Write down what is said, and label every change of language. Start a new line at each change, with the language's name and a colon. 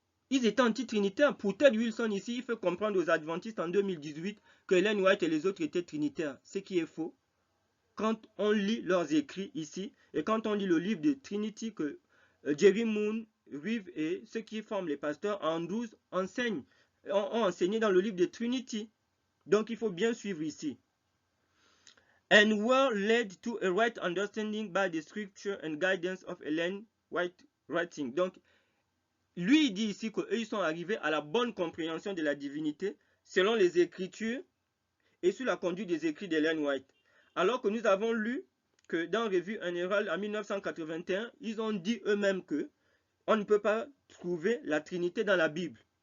French: Ils étaient anti-trinitaires. Pour Ted Wilson ici, il fait comprendre aux adventistes en 2018 que Ellen White et les autres étaient trinitaires, ce qui est faux. Quand on lit leurs écrits ici, et quand on lit le livre de Trinity que Jerry Moon, Reeve et ceux qui forment les pasteurs Andrews enseignent, ont enseigné dans le livre de Trinity. Donc il faut bien suivre ici.
English: And were led to a right understanding by the scripture and guidance of Ellen White writing.
French: Donc, lui, il dit ici qu'eux, ils sont arrivés à la bonne compréhension de la divinité selon les Écritures et sous la conduite des écrits d'Ellen White. Alors que nous avons lu que dans Revue Générale en 1981, ils ont dit eux-mêmes que on ne peut pas trouver la Trinité dans la Bible.